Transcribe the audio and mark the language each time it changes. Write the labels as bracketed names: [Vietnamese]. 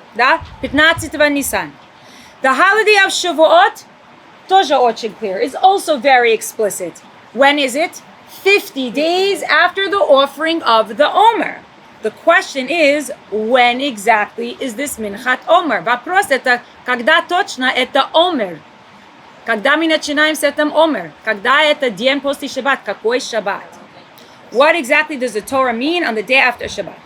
[Russian] Да? 15-го Nisan. [English] The holiday of Shavuot, [Russian] тоже очень [English] clear, is also very explicit. When is it? 50 days after the offering of the Omer. The question is, when exactly is this Minchat Omer? [Russian] Вопрос это, когда точно это Omer? Когда мы начинаем с этим Omer? Когда это день после Shabbat? Какой Shabbat? [English] What exactly does the Torah mean on the day after Shabbat?